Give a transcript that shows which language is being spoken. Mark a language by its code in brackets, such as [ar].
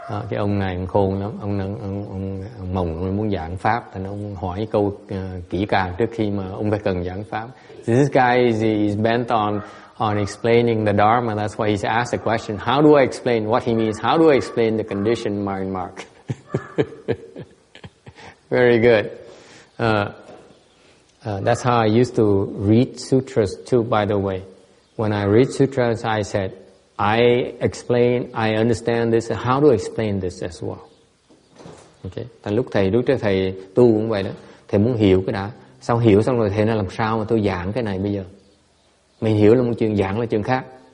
[vi] Cái ông này khôn lắm, ông Mồng muốn giảng pháp, thành ông hỏi câu kỹ càng trước khi mà ông phải cần giảng pháp. [en] So this guy is bent on explaining the Dharma. That's why he's asked the question: how do I explain what he means? How do I explain the conditioned mind mark? Very good. That's how I used to read sutras too, by the way. When I read sutras, I said, I understand this, how do I explain this as well? Okay. [vi] Tại lúc trước thầy tu cũng vậy đó. Thầy muốn hiểu cái đã. Sau hiểu xong rồi thầy nói làm sao mà tôi giảng cái này bây giờ? Mình hiểu là một chuyện, giảng là chuyện khác.